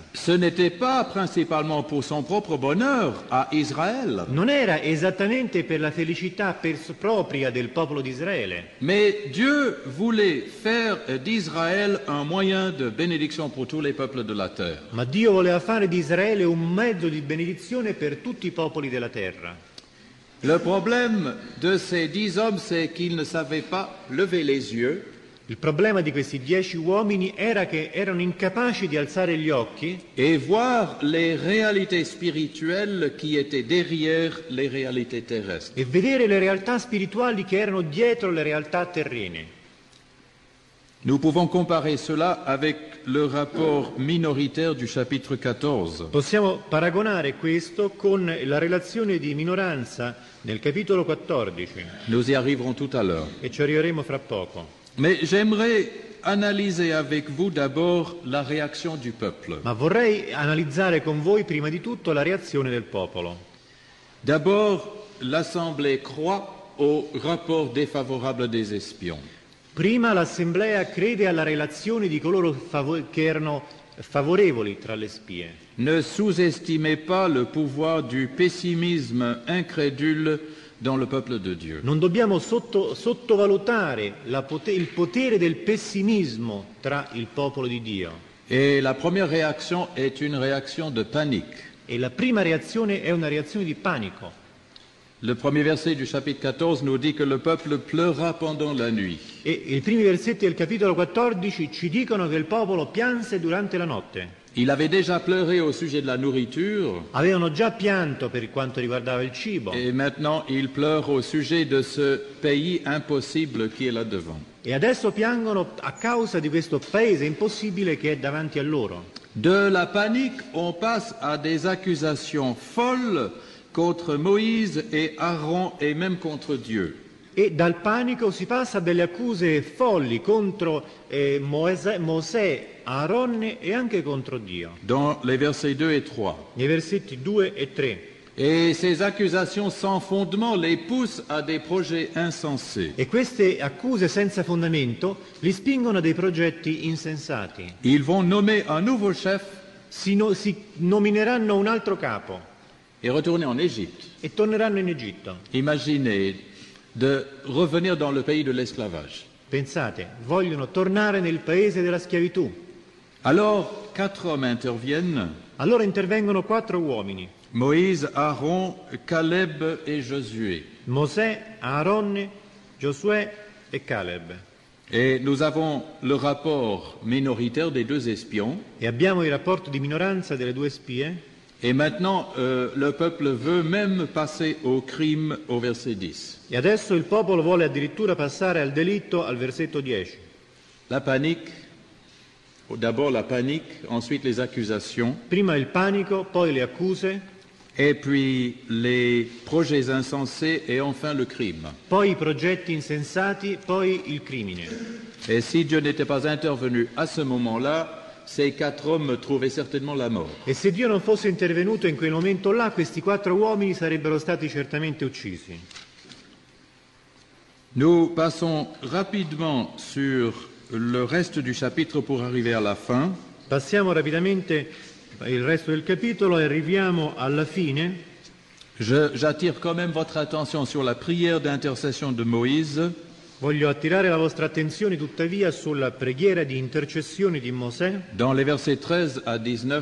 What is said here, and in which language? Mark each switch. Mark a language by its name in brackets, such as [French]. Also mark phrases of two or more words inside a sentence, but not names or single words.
[French] Ce n'était pas principalement pour son propre bonheur à Israël, [Italian] Non era esattamente per la felicità propria del popolo di Israele, [French] mais Dieu voulait faire d'Israël un moyen de bénédiction pour tous les peuples de la terre. [Italian] ma Dio voleva fare di Israele un mezzo di benedizione per tutti i popoli della terra. [French] Le problème de ces 10 hommes, c'est qu'ils ne savaient pas lever les yeux [Italian] Il problema di questi 10 uomini era che erano incapaci di alzare gli occhi [French] et voir les réalités spirituelles qui étaient derrière les réalités terrestres. [Italian] e vedere le realtà spirituali che erano dietro le realtà terrene. [French] Nous pouvons comparer cela avec le rapport minoritaire du chapitre 14. [Italian] Possiamo paragonare questo con la relazione di minoranza nel capitolo 14 [French] Nous y arriverons tout à l'heure. [Italian] e ci arriveremo fra poco. [French] Mais j'aimerais analyser avec vous d'abord la réaction du peuple. [Italian] Ma vorrei analizzare con voi prima di tutto la reazione del popolo. [French] D'abord, l'Assemblée croit au rapport défavorable des espions. [Italian] Prima l'Assemblea crede alla relazione di coloro che erano favorevoli tra le spie. [French] Ne sous-estimez pas le pouvoir du pessimisme incrédule dans le peuple de Dieu. [Italian] Non dobbiamo sottovalutare il potere del pessimismo tra il popolo di Dio. [French] Et la première réaction est une réaction de panique. [Italian] E la prima reazione è una reazione di panico. [French] Le premier verset du chapitre 14 nous dit que le peuple pleura pendant la nuit. [Italian] E i primi versetti del capitolo 14 ci dicono che il popolo pianse durante la notte. [French] Il avait déjà pleuré au sujet de la nourriture [Italian] Avevano già pianto per quanto riguardava il cibo [French] et maintenant il pleure au sujet de ce pays impossible qui est là devant. [Italian] e adesso piangono a causa di questo paese impossibile che è davanti a loro. [French] De la panique, on passe à des accusations folles contre Moïse et Aaron et même contre Dieu. [Italian] E dal panico si passa a delle accuse folli contro Mosè, Aaronne e anche contro Dio, [French] Dans les versets 2 et 3. [Italian] nei versetti 2 e 3. [French] Et ces accusations sans fondement les poussent à des projets insensés. [Italian] E queste accuse senza fondamento li spingono a dei progetti insensati. [French] Ils vont nommer un nouveau chef [Italian] Si nomineranno un altro capo [French] et retourner en Égypte. [Italian] e torneranno in Egitto. [French] Imaginez de revenir dans le pays de l'esclavage. [Italian] Pensate, vogliono tornare nel paese della schiavitù. [French] Alors, 4 hommes interviennent, [Italian] Allora intervengono 4 uomini, [French] Moïse, Aaron, Caleb et Josué. [Italian] Mosè, Aaronne, Giosuè e Caleb. [French] Et nous avons le rapport minoritaire des 2 espions. [Italian] E abbiamo il rapporto di minoranza delle 2 spie. [French] Et maintenant, le peuple veut même passer au crime au verset 10. [Italian] E adesso il popolo vuole addirittura passare al delitto al versetto 10. [French] La panique, d'abord la panique, ensuite les accusations, [Italian] Prima il panico, poi le accuse, [French] et puis les projets insensés et enfin le crime. [Italian] poi i progetti insensati, poi il crimine. [French] Et si Dieu n'était pas intervenu à ce moment-là, ces 4 hommes trouvaient certainement la mort. [Italian] E se Dio non fosse intervenuto in quel momento là, questi 4 uomini sarebbero stati certamente uccisi. [French] Nous passons rapidement sur le reste du chapitre pour arriver à la fin. [Italian] Passiamo rapidamente il resto del capitolo e arriviamo alla fine. [French] J'attire quand même votre attention sur la prière d'intercession de Moïse. [Italian] Voglio attirare la vostra attenzione tuttavia sulla preghiera di intercessione di Mosè, [French] dans les versets 13 à 19.